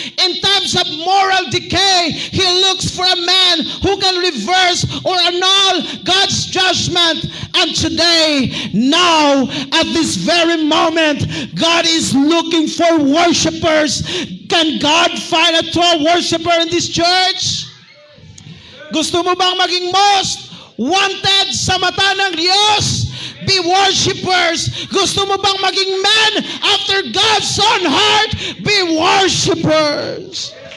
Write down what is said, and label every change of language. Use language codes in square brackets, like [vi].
[en] In times of moral decay, He looks for a man who can reverse or annul God's judgment. And today, now, at this very moment, God is looking for worshipers. Can God find a true worshiper in this church? [tl] Gusto mo bang maging [en] most wanted [tl] sa mata ng Diyos? [en] Be worshipers. [tl] Gusto mo bang maging [en] men after God's own heart? Be worshipers.